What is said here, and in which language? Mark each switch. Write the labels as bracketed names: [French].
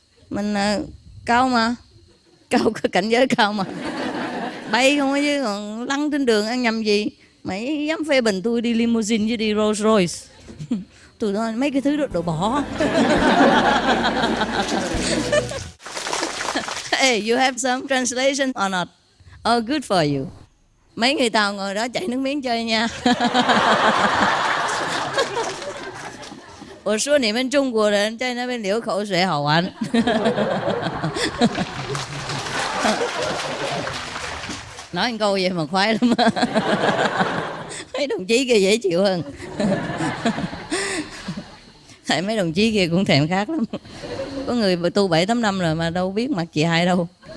[Vietnamese] Mình cao mà, cao cảnh giới cao mà, bay không ấy chứ còn lăn trên đường ăn nhầm gì. Mày dám phê bình tôi đi limousine chứ đi Rolls Royce. Tôi nói mấy cái thứ đó đồ bỏ. [English] Hey, you have some translation or not? Oh, good for you. [Vietnamese] Mấy người Tàu ngồi đó chảy nước miếng chơi nha. [Chinese] 我说你们中国人在那边流口水好玩。 [Vietnamese] Nói một câu vậy mà khoái lắm. Mấy đồng chí kia dễ chịu hơn. Tại mấy đồng chí kia cũng thèm khác lắm. Có người tu 7-8 năm rồi mà đâu biết mặt chị Hai đâu.